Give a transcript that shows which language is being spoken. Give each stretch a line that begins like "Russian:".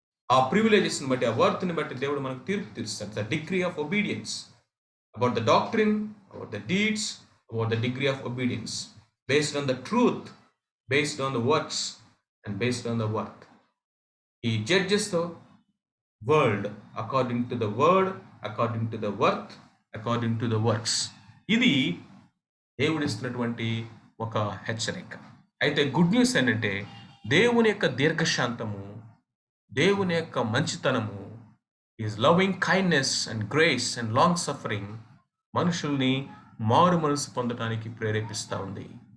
Telugu: ఆ ప్రివిలేజెస్ని బట్టి, ఆ వర్త్ని బట్టి దేవుడు మనకు తీర్పు తీరుస్తాడు.
English: The degree of obedience, about the doctrine, about the deeds, about the degree of obedience, based on the truth, based on the works, and based on the worth. He judges the world according to the word, according to the worth, according to the works.
Telugu: ఇది దేవుడు ఇస్తున్నటువంటి ఒక హెచ్చరిక. అయితే good news ఏంటంటే దేవుని యొక్క దీర్ఘశాంతము, దేవుని యొక్క మంచితనము,
English: his loving kindness and grace and long suffering
Telugu: మనుషుల్ని మారు మనసు పొందడానికి ప్రేరేపిస్తూ ఉంది.